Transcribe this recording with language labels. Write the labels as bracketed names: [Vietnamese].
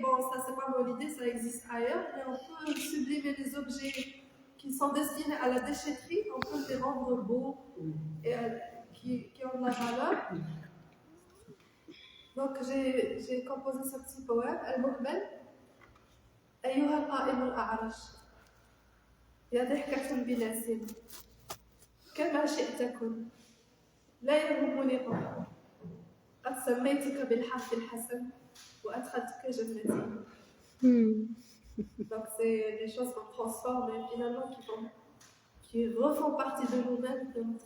[French] Bon, ça, c'est pas mon idée, ça existe ailleurs. Mais on peut sublimer les objets qui sont destinés à la déchetterie. On peut les rendre beaux et qui ont de la valeur. Donc j'ai composé ce petit poème, المهمل. [Arabic] أيها القائم الأعرج يا ضحكة بلا سن كما شئت كن لا يهمني قبح قد سميتك بالحرف الحسن وأدخلتك جنتي. [French] Donc c'est des choses qu'on transforme et finalement qui refont partie de nous-mêmes, de